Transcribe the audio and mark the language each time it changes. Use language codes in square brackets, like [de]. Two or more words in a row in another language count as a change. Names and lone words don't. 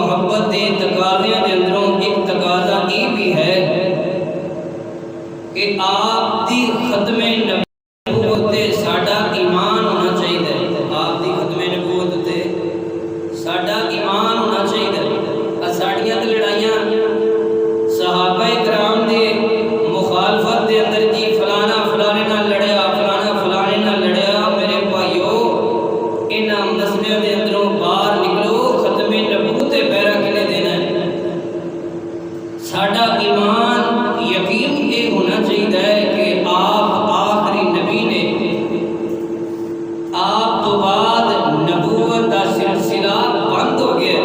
[pa] محبت کے تقاضیاں دے اندروں ایک تقاضا یہ بھی ہے کہ آپ دی ختم نبوت تے ساڈا ایمان ہونا چاہیے. آپ دی ختم نبوت تے ساڈا ایمان ہونا چاہیے. ساڈیاں تے لڑائیاں صحابہ کرام دے مخالفت دے اندر جی فلانا فلانے نال لڑیا, فلانا فلانے نال لڑیا. میرے بھائیو انہاں مسئلے دے اندروں باہر نکلو. ختم نبوت تے پیرا کنے دینا ہے. ساڈا ایمان یقین یہ ہونا چاہیے کہ آپ آخری نبی نے. [ur] آپ تو بعد نبوت کا سلسلہ بند ہو گیا.